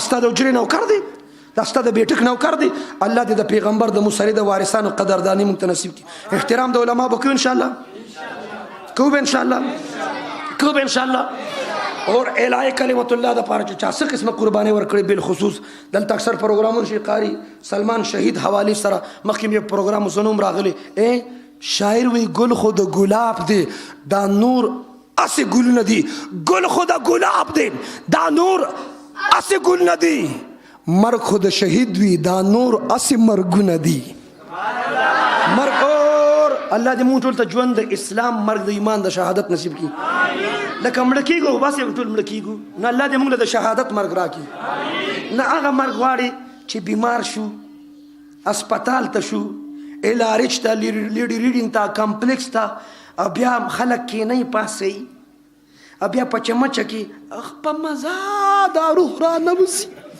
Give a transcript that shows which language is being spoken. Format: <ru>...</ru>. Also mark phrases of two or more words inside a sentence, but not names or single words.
<ps>ستا د اجرې نوکر دی دا ستا د بیټک نوکر دی الله دې د پیغمبر د موسی د وارثانو قدرداني موږ ته نصیب کړي احترام د علما به کوو انشاءالله کوو به انشاءالله اور</ps> <ar>اعلی کلمت الله</ar> <ps>د پاره چې څه قسمه قرباني ورکړي بالخصوص دلته اکثر پروګرامونه شي قاری سلمان شهید حوالی سره مخکې یو پروګرام زنوم راغلی شاعر وی گل خود گلاب دی دا نور اسه گل ندی گل خود گلاب دی دا نور اسه گل ندی مرگ خود شهید وی دا نور اسه مرګ ندی مرګ اور الله دې مونږ ټول ته ژوند د اسلام مرګ د ایمان د شهادت نصیب کړي لکه مړه کېږو بس یو ټول مړه کېږو نه الله دې موږ له د شهادت مرګ راکړي نه هغه مرګ غواړي چې بیمار شو اسپتال ته شو الارج ته لیډینګ ته کمپلیکس ته بیا خلک کېنئ پاسئ بیا په چمچه کې په مزه دا روح را نوځي</ps>